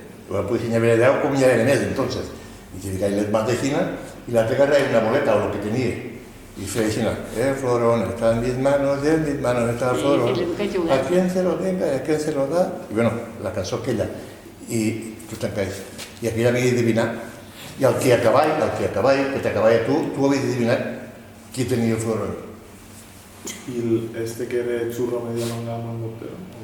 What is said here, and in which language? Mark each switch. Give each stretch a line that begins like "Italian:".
Catalan: Pues n'hi havia 10 com n'hi havia més, entonces. I si ficaven les mans d'aixina, i l'altre agarrava una boleta o el que tenia. I feia aixina,
Spanish: Florón, está en mis manos está el Florón. ¿A quién se lo tenga? ¿A quién se lo da?
Catalan: I bueno, la cançó aquella. I tu tancaves. I aquella havia d'adivinar. I el que t'acabava tu havies d'adivinar qui tenia el Florón. I este que era xurro media manga amb el mortero?